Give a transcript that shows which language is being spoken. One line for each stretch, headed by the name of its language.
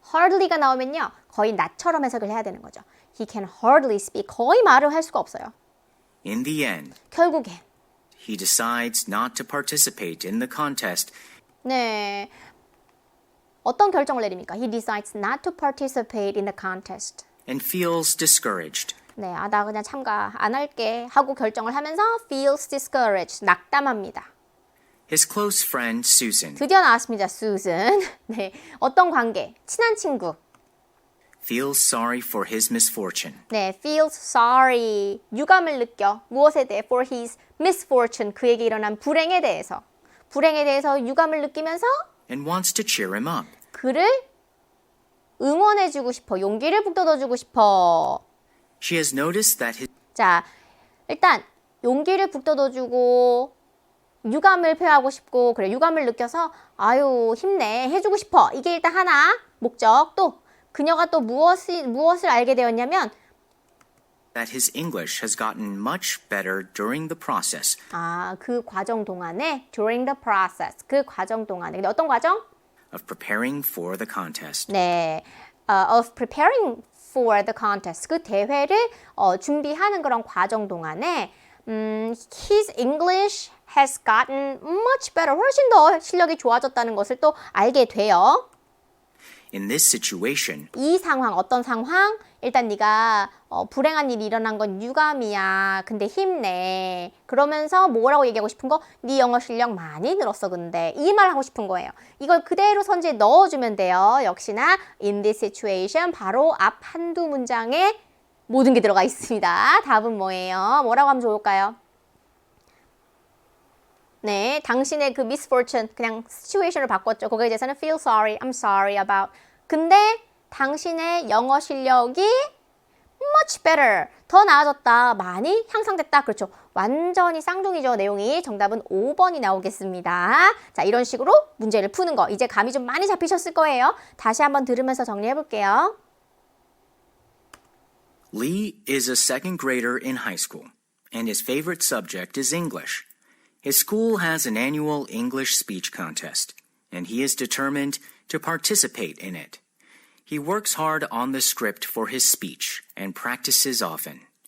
Korean: hardly가 나오면요. 거의 나처럼 해석을 해야 되는 거죠.
English: He can hardly speak.
Korean: 거의 말을 할 수가 없어요.
English: In the end,
Korean: 결국에
English: he decides not to participate in the contest
Korean: 네. 어떤 결정을 내립니까?
English: He decides not to participate in the contest. and feels discouraged.
Korean: 네, 나 그냥 참가 안 할게 하고 결정을 하면서
English: feels discouraged,
Korean: 낙담합니다.
English: His close friend Susan
Korean: 드디어 나왔습니다, Susan. 네, 어떤 관계? 친한 친구.
English: feels sorry for his misfortune
Korean: 네,
English: feels sorry.
Korean: 유감을 느껴. 무엇에 대해?
English: For his misfortune.
Korean: 그에게 일어난 불행에 대해서. 불행에 대해서 유감을 느끼면서
English: and wants to cheer him up.
Korean: 그를 응원해주고 싶어. 용기를 북돋워주고 싶어.
English: She has noticed that his
Korean: 자, 일단 용기를 북돋워주고 유감을 표하고 싶고 그래 유감을 느껴서 아유 힘내 해주고 싶어. 이게 일단 하나 목적. 또 그녀가 또 무엇을 알게 되었냐면
English: that his English has gotten much better during the process
Korean: 그 과정 동안에
English: during the process
Korean: 그 과정 동안에 근데 어떤 과정?
English: of preparing for the contest.
Korean: 네,
English: of preparing for the contest
Korean: 그 대회를 준비하는 그런 과정 동안에
English: his English has gotten much better
Korean: 훨씬 더 실력이 좋아졌다는 것을 또 알게 돼요.
English: In this situation,
Korean: 이 상황 어떤 상황? 일단 네가 불행한 일이 일어난 건 유감이야. 근데 힘내. 그러면서 뭐라고 얘기하고 싶은 거? 네 영어 실력 많이 늘었어. 근데 이 말 하고 싶은 거예요. 이걸 그대로 선지에 넣어주면 돼요. 역시나
English: in this situation
Korean: 바로 앞 한두 문장에 모든 게 들어가 있습니다. 답은 뭐예요? 뭐라고 하면 좋을까요? 네, 당신의 그 misfortune 그냥 situation을 바꿨죠. 거기에 대해서는
English: feel sorry, I'm sorry about.
Korean: 근데 당신의 영어 실력이
English: much better,
Korean: 더 나아졌다, 많이 향상됐다. 그렇죠. 완전히 쌍둥이죠. 내용이. 정답은 5번이 나오겠습니다. 자, 이런 식으로 문제를 푸는 거. 이제 감이 좀 많이 잡히셨을 거예요. 다시 한번 들으면서 정리해 볼게요.
English: Lee is a second grader in high school, and his favorite subject is English. His school has an annual English speech contest, and he is determined to participate in it. He works hard on the script for his speech and practices often.